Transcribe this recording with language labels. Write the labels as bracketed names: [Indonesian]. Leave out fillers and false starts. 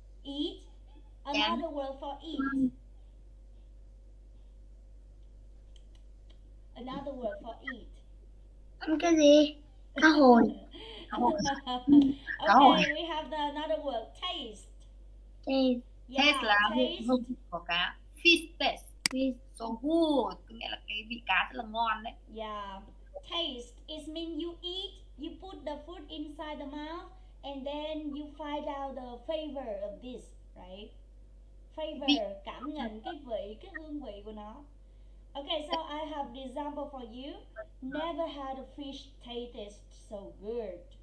[English] Eat. Another word for eat. Another word for eat. [Vietnamese] Ăn cái gì? Cá hồi. [English] Okay, we have another word, taste. Taste. Yeah, [Vietnamese] Taste là [English] taste. [Vietnamese] hương vị của cá. [English] Fish taste. Fish. So good, [Vietnamese] có nghĩa là cái vị cá rất là ngon đấy. [English] Yeah, taste. It means you eat. You put the food inside the mouth, and then you find out the flavor of this, right? [Vietnamese] Flavor, cảm nhận cái vị, cái hương vị của nó. [English] Okay, so I have the example for you. Never had a fish tasted so good.